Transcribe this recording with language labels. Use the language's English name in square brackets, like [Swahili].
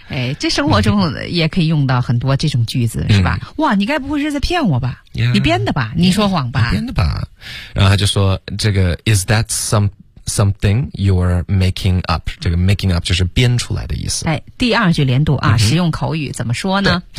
[Chinese] 哎，这生活中也可以用到很多这种句子，是吧？哇，你该不会是在骗我吧？ [English] Yeah, [Chinese] 你编的吧？Yeah, 你说谎吧？你编的吧？然后他就说：“这个 [English] is that something you're making up？” [Chinese] 这个 making up 就是编出来的意思。哎，第二句连读啊，实用口语怎么说呢？